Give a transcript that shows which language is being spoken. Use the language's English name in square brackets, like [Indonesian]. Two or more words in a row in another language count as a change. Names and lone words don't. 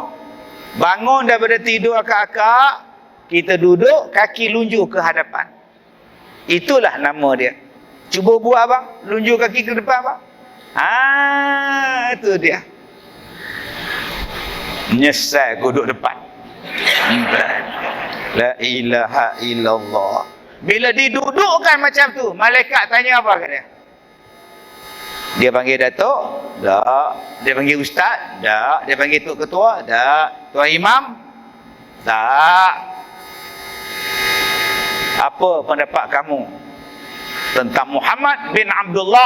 [Malay] Bangun daripada tidur akak-akak, kita duduk, kaki lunjuk ke hadapan. Itulah nama dia. Cuba buat abang, lunjuk kaki ke depan abang. Itu dia. Nyesal duduk depan. [Arabic] لا إله إلا الله. [Malay] Bila didudukkan macam tu, malaikat tanya apa kat dia? Dia panggil Datuk? Tak. Dia panggil Ustaz? Tak. Dia panggil Tok Ketua? Tak. Tuan Imam? Tak. Apa pendapat kamu tentang Muhammad bin Abdullah?